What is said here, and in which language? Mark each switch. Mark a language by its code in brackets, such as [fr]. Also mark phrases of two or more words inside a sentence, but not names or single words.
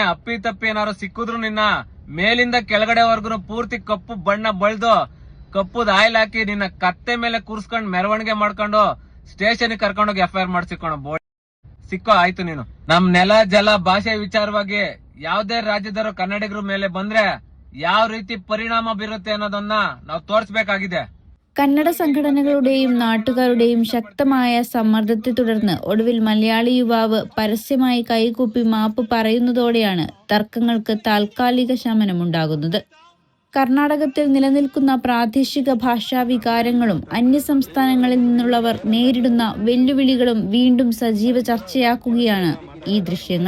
[kn] ಅಪ್ಪಿ ತಪ್ಪಿ ಏನಾರು ಸಿಕ್ಕಿದ್ರು ನಿನ್ನ ಮೇಲಿಂದ ಕೆಳಗಡೆವರ್ಗು ಪೂರ್ತಿ ಕಪ್ಪು ಬಣ್ಣ ಬಳ್ದು ಕಪ್ಪುದ್ ಆಯಿಲ್ ಹಾಕಿ ನಿನ್ನ ಕತ್ತೆ ಮೇಲೆ ಕೂರ್ಸ್ಕೊಂಡ್ ಮೆರವಣಿಗೆ ಮಾಡ್ಕೊಂಡು ಸ್ಟೇಷನ್ ಕರ್ಕೊಂಡೋಗಿ FIR ಮಾಡ್ಸಿಕೊಂಡು ಸಿಕ್ಕೋ ಆಯ್ತು ನೀನು. ನಮ್ ನೆಲ ಜಲ ಭಾಷೆ ವಿಚಾರವಾಗಿ ಯಾವ್ದೇ ರಾಜ್ಯದವರು ಕನ್ನಡಿಗರ ಮೇಲೆ ಬಂದ್ರೆ ಯಾವ ರೀತಿ ಪರಿಣಾಮ ಬೀರುತ್ತೆ ಅನ್ನೋದನ್ನ ನಾವು ತೋರಿಸಬೇಕಾಗಿದೆ. [ml] കന്നഡ സംഘടനകളുടെയും നാട്ടുകാരുടെയും ശക്തമായ സമ്മർദ്ദത്തെ തുടർന്ന് ഒടുവിൽ മലയാളി യുവാവ് പരസ്യമായി കൈകൂപ്പി മാപ്പ് പറയുന്നതോടെയാണ് തർക്കങ്ങൾക്ക് താൽക്കാലിക ശമനമുണ്ടാകുന്നത്. കർണാടകത്തിൽ നിലനിൽക്കുന്ന പ്രാദേശിക ഭാഷാ വികാരങ്ങളും അന്യസംസ്ഥാനങ്ങളിൽ നിന്നുള്ളവർ നേരിടുന്ന വെല്ലുവിളികളും വീണ്ടും സജീവ ചർച്ചയാക്കുകയാണ് ഈ ദൃശ്യങ്ങൾ.